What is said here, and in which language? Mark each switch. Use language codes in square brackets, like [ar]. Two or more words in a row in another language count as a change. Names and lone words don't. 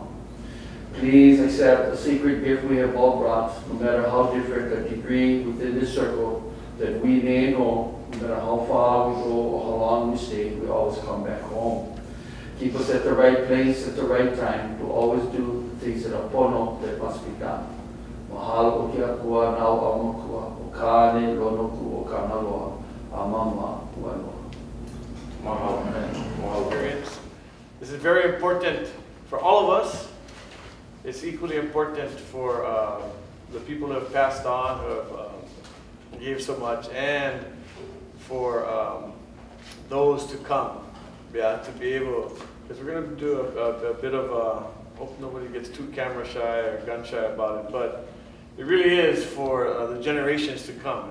[en] Please accept the sacred gift we have all brought, no matter how different the degree within this circle, that we may know, no matter how far we go or how long we stay, we always come back home. Keep us at the right place at the right time to always do the things that are pono that must be done. [haw] Mahalo o ke akua nao au makua, o kāne lonoku o kanaloa, amama uanoa. Mahalo. [en] This is very important for all of us. It's equally important for the people who have passed on, who have gave so much, and for those to come. Yeah, to be able, because we're going to do a bit of hope nobody gets too camera shy or gun shy about it, but it really is for the generations to come.